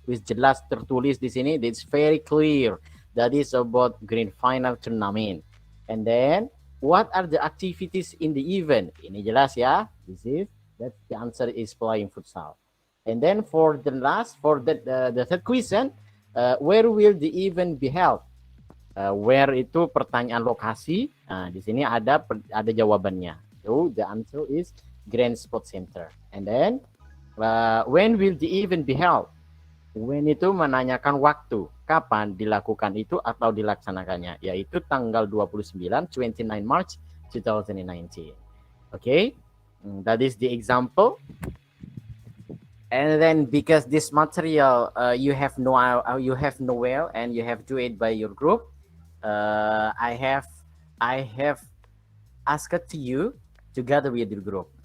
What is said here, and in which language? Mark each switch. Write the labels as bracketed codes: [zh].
[id] Wis jelas tertulis di sini. [en] It's very clear. That is about grand final tournament. And then, what are the activities in the event? [id] Ini jelas ya. [en] That's the answer is playing futsal. And then for the third question, where will the event be held? [id] Where itu pertanyaan lokasi. Nah, di sini ada jawabannya. [en] So the answer is Grand Sports Center. And then when will the event be held? [id] When itu menanyakan waktu, kapan dilakukan itu atau dilaksanakannya, yaitu tanggal 29 March 2019. [en] Okay, that is the example. And then because this material you have no well and you have to it by your group, I have asked to you together with your group.